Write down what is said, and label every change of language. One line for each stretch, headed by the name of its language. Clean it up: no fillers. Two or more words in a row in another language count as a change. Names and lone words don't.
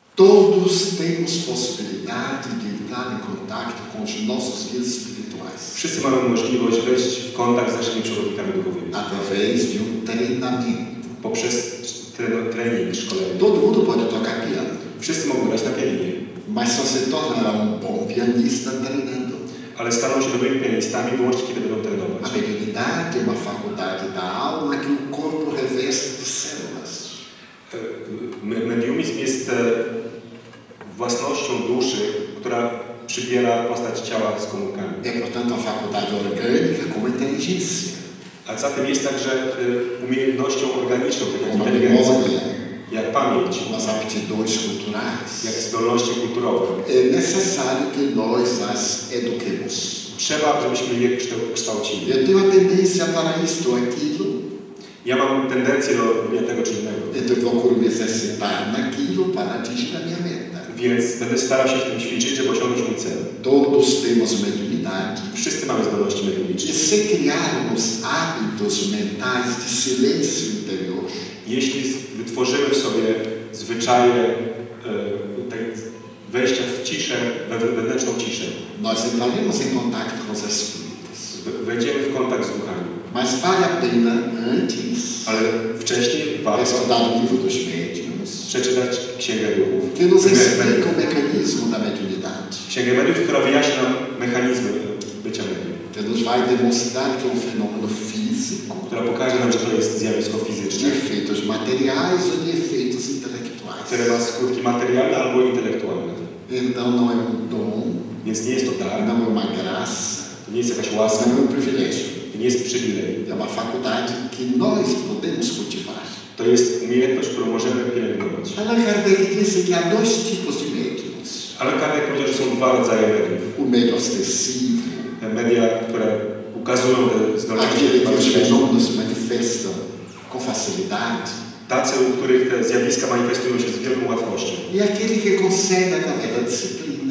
Portuguese: Todos temos possibilidade de entrar em contato com os nossos guias espirituais.
Polish: Wszyscy mamy możliwość wejść w kontakt z naszymi przewodnikami duchowymi.
Portuguese: Através de treinamento.
Polish: Poprzez trening, szkolenie.
Portuguese: Todo mundo pode tocar piano.
Polish: Wszyscy mogą grać na pianinie.
Portuguese: Mas só se tornará bom pianista treinando.
Polish: Ale staną się dobrymi pianistami wyłącznie, kiedy będą trenować.
Portuguese: A mediunidade é uma faculdade da alma que o corpo reveste de células.
Polish: Mediumizm jest własnością duszy, która przybiera postać ciała z komórkami.
Portuguese: É, portanto, uma faculdade orgânica como inteligência.
Polish: A zatem jest także umiejętnością organiczną, taką
Portuguese: Como
Polish: inteligencją,
Portuguese: memória,
Polish: jak pamięć,
Portuguese: como as aptidões culturais.
Polish: jak zdolności kulturowe.
Portuguese: É necessário que nós as eduquemos.
Polish: Trzeba, żebyśmy je kształcili.
Portuguese: Eu tenho a tendência para isto ou aquilo,
Polish: Ja mam tendencję do robienia tego czy innego,
Portuguese: então eu procuro me exercitar naquilo para atingir a minha meta.
Polish: więc będę starał się w tym ćwiczyć, żeby osiągnąć mój cel.
Portuguese: Todos temos mediunidade.
Polish: Wszyscy mamy zdolności mediumnicze.
Portuguese: E se criarmos hábitos mentais de silêncio interior,
Polish: Jeśli wytworzymy w sobie zwyczaje wejścia w ciszę, wewnętrzną ciszę,
Portuguese: nós entraremos em contato com os espíritos.
Polish: wejdziemy w kontakt z duchami.
Portuguese: Mas vale a pena antes
Polish: Ale wcześniej warto
Portuguese: estudar o livro dos médiuns,
Polish: przeczytać Księgę Duchów.
Portuguese: que nos explica o mecanismo da mediunidade,
Polish: Księgę Mediów, która wyjaśnia nam mechanizmy bycia medium,
Portuguese: que nos vai demonstrar que é um fenômeno físico,
Polish: która pokaże nam, że to jest zjawisko
Portuguese: de
Polish: fizyczne,
Portuguese: efeitos materiais ou de efeitos intelectuais.
Polish: które ma skutki materialne albo intelektualne.
Portuguese: Então não é dom,
Polish: Więc nie jest to dar,
Portuguese: não é uma graça,
Polish: to nie jest jakaś łaska,
Portuguese: não é privilégio.
Polish: to nie jest przywilej.
Portuguese: É uma faculdade que nós podemos cultivar.
Polish: To jest umiejętność, którą możemy pielęgnować.
Portuguese: Allan Kardec disse que há dois tipos de médiums.
Polish: Ale Kardec powiedział, że są dwa rodzaje mediów.
Portuguese: O médium ostensivo,
Polish: Media, które ukazują te zdolności,
Portuguese: aquele que os fenômenos manifestam com facilidade,
Polish: tacy, u których te zjawiska manifestują się z wielką łatwością.
Portuguese: e aquele que consegue através da disciplina,